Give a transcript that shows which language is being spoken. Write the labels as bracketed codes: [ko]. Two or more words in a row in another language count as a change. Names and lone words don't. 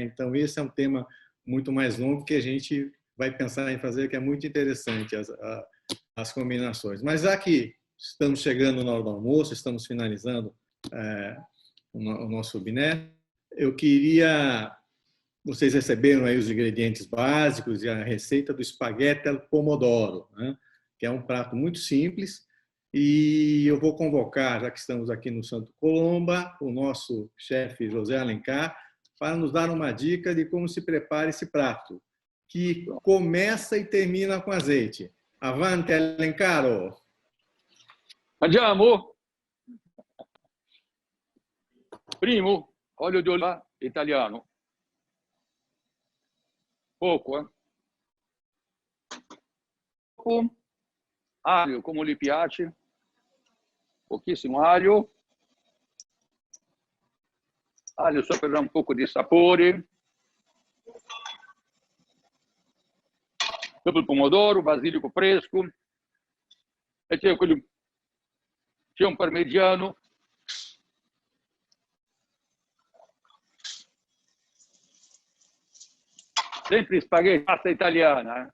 [pt] Então, esse é um tema muito mais longo que a gente vai pensar em fazer, que é muito interessante as combinações. Mas já que estamos chegando na hora do almoço, estamos finalizando o nosso webinar, eu queria... Vocês receberam aí os ingredientes básicos e a receita do espaguete [it] al pomodoro, [pt] né? Que é um prato muito simples. E eu vou convocar, já que estamos aqui no Santo Colomba, o nosso chefe José Alencar, para nos dar uma dica de como se prepara esse prato, que começa e termina com azeite. Avante, Alencaro! [it] Andiamo. Primo, olio di oliva italiano. Poco, Poco. [pt] Alho, como lhe piace. Pouquíssimo alho. Alho só per dar um pouco de sapore. [it] Dopo il pomodoro, basilico fresco. E c'è un parmigiano. Sempre spaghetti, pasta italiana.